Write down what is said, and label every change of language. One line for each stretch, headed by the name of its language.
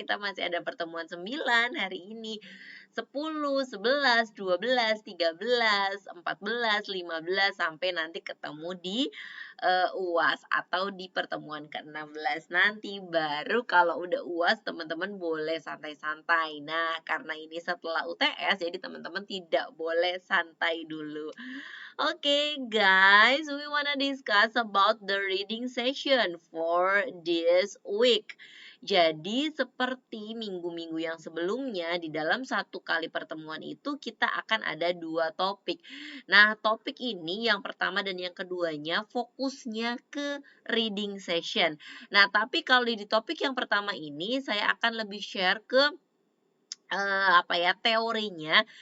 Indonesian: Kita masih ada pertemuan 9 hari ini, 10, 11, 12, 13, 14, 15 sampai nanti ketemu di UAS atau di pertemuan ke-16 nanti. Baru kalau udah UAS teman-teman boleh santai-santai. Nah, karena ini setelah UTS jadi teman-teman tidak boleh santai dulu.
English: Okay, guys, we wanna discuss about the reading session for this week.
Indonesian: Jadi, seperti minggu-minggu yang sebelumnya, di dalam satu kali pertemuan itu kita akan ada 2 topik. Nah, topik ini yang pertama dan yang keduanya fokusnya ke reading session. Nah, tapi kalau di topik yang pertama ini saya akan lebih share ke teorinya.